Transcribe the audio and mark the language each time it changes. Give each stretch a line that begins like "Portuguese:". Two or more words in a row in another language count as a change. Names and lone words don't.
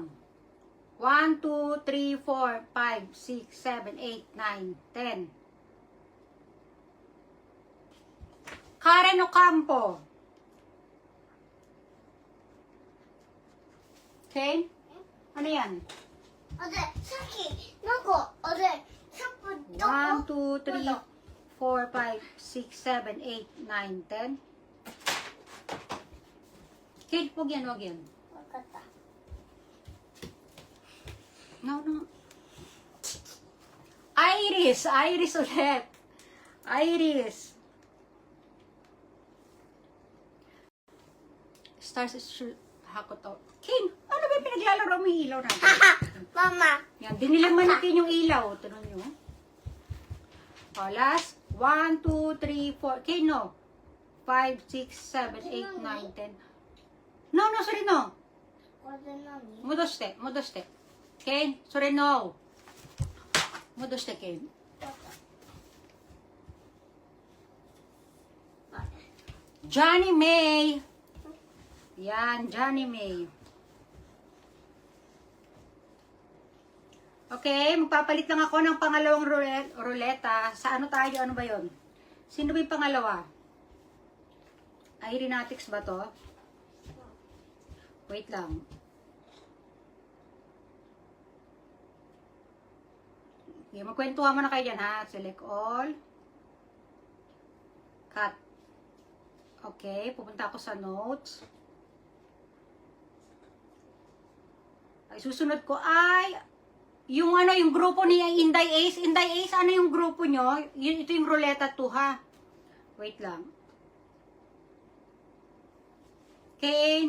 Filipino: 1, 2, 3, 4, 5, 6, 7, 8, 9, 10. Karen Ocampo. Okay? Ano yan?
Japanese: あれ、さっき、なんか、あれ、さっき、どこ
Filipino: 1, 2, 3, 4, 5, 6, 7, 8, 9, 10. Okay, huwag yan, huwag yan.
Japanese: わかった。
English: No, no. Iris!
Filipino: Iris ulit. Iris.
English: Stars is
Filipino: hakot out. King, ano ba yung pinaglalaro mo yung ilaw natin? Mama. Yan, dinilaman natin yung ilaw. Tanong nyo. O, last. 1, 2, 3, 4. King, no.
English: 5, 6, 7, 8, 9, 10. No, no, sorry, no.
Japanese: これ何？戻して、戻して。ケン、それの。戻して、ケン。Johnny May.
Filipino: Yan, Johnny May. Okay, magpapalit lang ako ng pangalawang ruleta. Sa ano tayo? Ano ba yon? Sino ba yung pangalawa? Aeronautics ba to? Wait lang. Okay, magkwentuhan mo na kayo dyan, ha?
English: Select all. Cut.
Filipino: Okay, pupunta ako sa notes. Ay, susunod ko ay yung ano, yung grupo ni Inday Ace. Inday Ace, ano yung grupo nyo? Ito yung Ruleta 2, ha? Wait lang. Kane.